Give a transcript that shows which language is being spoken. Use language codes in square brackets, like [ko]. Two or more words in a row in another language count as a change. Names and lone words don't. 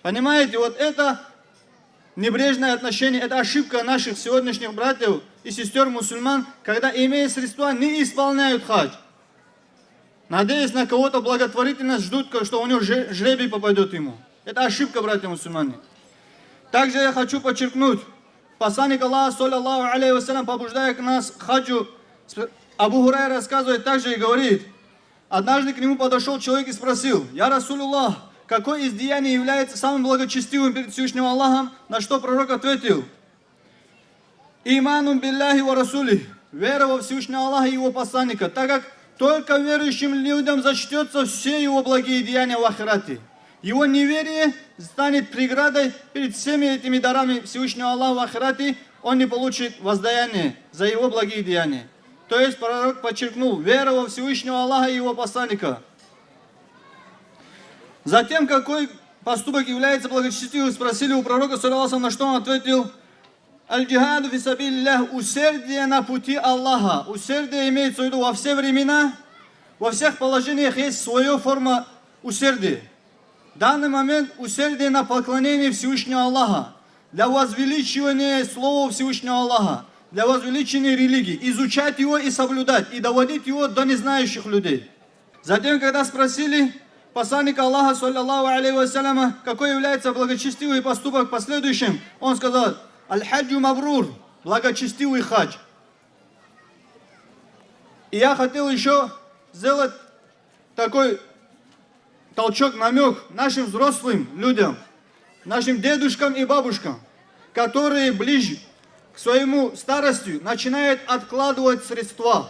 [ru] Понимаете, вот это небрежное отношение, это ошибка наших сегодняшних братьев и сестер мусульман, когда, имея средства, не исполняют хадж. Надеясь на кого-то благотворительность, ждут, что у него жребий попадет ему. Это ошибка, братья мусульмане. Также я хочу подчеркнуть, посланник Аллаха, [ar] صلى الله عليه وسلم, [ru] побуждая к нас к хаджу, Абу Хурайра рассказывает также и говорит, однажды к нему подошел человек и спросил: [ar] «يا رسول الله, [ru] какое из деяний является самым благочестивым перед Всевышним Аллахом?» На что пророк ответил: [ar] «إيمان بالله ورسوله», [ru] вера во Всевышнего Аллаха и его посланника, так как только верующим людям зачтется все его благие деяния в ахирате. Его неверие станет преградой перед всеми этими дарами Всевышнего Аллаха в ахирате, он не получит воздаяние за его благие деяния. То есть пророк подчеркнул вера во Всевышнего Аллаха и его посланника. Затем, какой поступок является благочестивым, спросили у пророка, саллаллаху, на что он ответил: [ar] «الجهاد في سبيل الله», [ru] усердие на пути Аллаха. Усердие имеется в виду во все времена, во всех положениях есть своя форма усердия. В данный момент усердие на поклонение Всевышнего Аллаха, для возвеличивания слова Всевышнего Аллаха, для возвеличения религии, изучать его и соблюдать, и доводить его до незнающих людей. Затем, когда спросили посланника Аллаха, [ar] صلى الله عليه وسلم, [ru] какой является благочестивый поступок в последующем, он сказал: [ar] «الحج المبرور», [ru] благочестивый хадж. И я хотел еще сделать такой толчок, намек нашим взрослым людям, нашим дедушкам и бабушкам, которые ближе к своему старости начинают откладывать средства.